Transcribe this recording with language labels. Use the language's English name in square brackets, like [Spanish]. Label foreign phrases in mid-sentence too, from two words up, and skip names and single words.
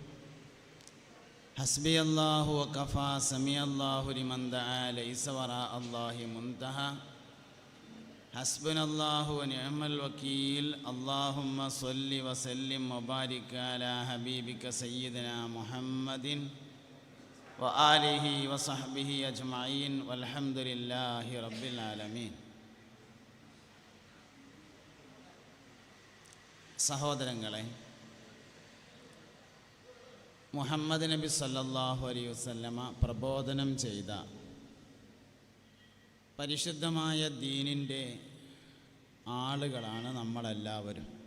[Arabic] حسبي الله وكفى سمع الله لمن دعا ليس وراء الله منتهى حسبنا الله ونعم الوكيل اللهم صل وسلم وبارك على حبيبك سيدنا محمد وآله وصحبه أجمعين والحمد لله رب العالمين. [Malayalam] സഹോദരങ്ങളെ, മുഹമ്മദ് നബി [Arabic] صلى الله عليه وسلم [Malayalam] പ്രബോധനം ചെയ്ത പരിശുദ്ധമായ ദീനിൻ്റെ ആളുകളാണ് നമ്മളെല്ലാവരും.